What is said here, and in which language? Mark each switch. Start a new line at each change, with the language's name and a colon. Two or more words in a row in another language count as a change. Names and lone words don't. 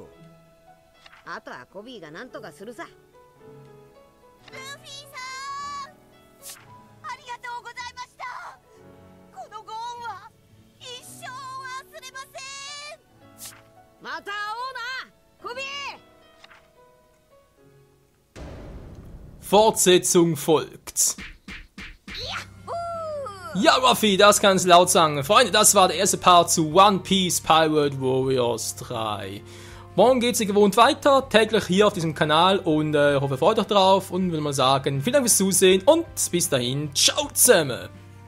Japanese: あとはコビーが何とかするさ。ルフィさん、ありがとうございました。このご恩は一生忘れません。また会おうなコビー。
German: Fortsetzung folgt. Ja, Ruffy, das kannst du laut sagen. Freunde, das war der erste Part zu One Piece Pirate Warriors 3. Morgen geht es wie gewohnt weiter, täglich hier auf diesem Kanal und ich hoffe, ihr freut euch drauf und will mal sagen, vielen Dank fürs Zusehen und bis dahin, ciao zusammen!